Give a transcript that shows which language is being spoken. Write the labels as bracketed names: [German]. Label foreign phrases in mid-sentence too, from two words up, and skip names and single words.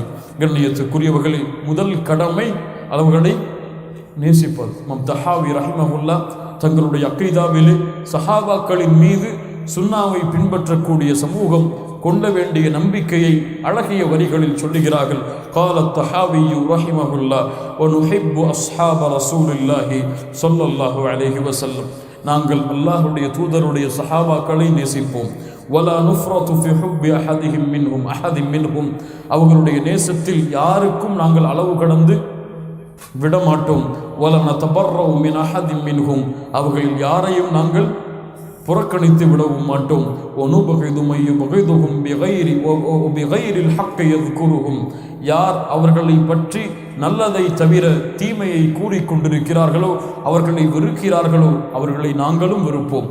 [Tamil] கண்ணியத்துக்குரியவர்களில் முதல் கடமை அவர்களை நேசிப்பது. இமாம் தஹாவி ரஹிமஹுல்லாஹ் தங்களுடைய அக்கீதாவிலே சஹாபாக்களின் மீது சுன்னாவை பின்பற்றக்கூடிய சமூகம் கொள்ள வேண்டிய நம்பிக்கையை அழகிய வரிகளில் சொல்லுகிறார்கள். [Arabic] قال الطحاوي رحمه الله ونحب أصحاب رسول الله صلى الله عليه وسلم, [Tamil] நாங்கள் அல்லாஹ்வுடைய தூதருடைய சஹாபாக்களை நேசிப்போம். [Arabic] ولا نفرط في حب أحدهم منهم, [Tamil] அவர்களுடைய நேசத்தில் யாருக்கும் நாங்கள் அளவு கடந்து விடமாட்டோம். [Arabic] ولا نتبرأ من أحد منهم, [Tamil] அவர்கள் யாரையும் நாங்கள் புறக்கணித்து விடவும் மாட்டோம். யார் அவர்களை பற்றி நல்லதை தவிர தீமையை கூறிக்கொண்டிருக்கிறார்களோ, அவர்களை வெறுக்கிறார்களோ, அவர்களை நாங்களும் வெறுப்போம்.